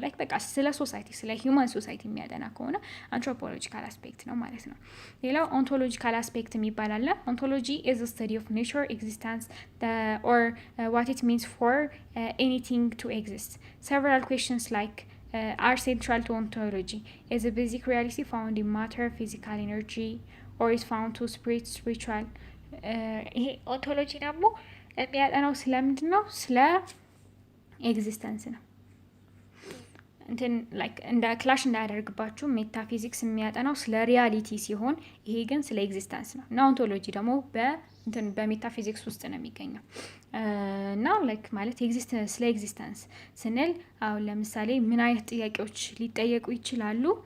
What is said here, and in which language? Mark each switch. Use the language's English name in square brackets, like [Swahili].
[Amharic] ላይክ በቃ ስለ ሶሳይቲ ስለ ሂውማን ሶሳይቲ የሚያጠና ከሆነ አንትሮፖሎጂካል አስፔክት ነው ማለት ነው። ሌላው ኦንቶሎጂካል አስፔክት የሚባል አለ። [English] ኦንቶሎጂ ኢዝ ስተዲ ኦፍ ኔቸር ኤግዚስተንስ ኦር ዋት ኢት ሚንስ ፎር ኤኒቲንግ ቱ ኤግዚስት ሰቨራል ኩዌስችንስ ላይክ are central to ontology. Is a basic reality found in matter, physical energy, or is found to spirit, spiritual? [Amharic] ይሄ ኦንቶሎጂ ደግሞ የሚያጠናው ስለምንድን ነው? ስለ ኤግዚስተንስ ነው። እንትን ላይክ እንደ ክላሽ እንዳያደርግባችሁ ሜታፊዚክስ የሚያጠናው ስለ ሪያሊቲ ሲሆን ይሄ ግን ስለ ኤግዚስተንስ ነው እና ኦንቶሎጂ ደግሞ በሜታፊዚክስ ውስጥ ነው የሚገኘው እና ላይክ ማለት ስለ ኤግዚስተንስ ስንል አሁን ለምሳሌ ምን አይነት ጥያቄዎች ሊጠየቁ ይችላሉ?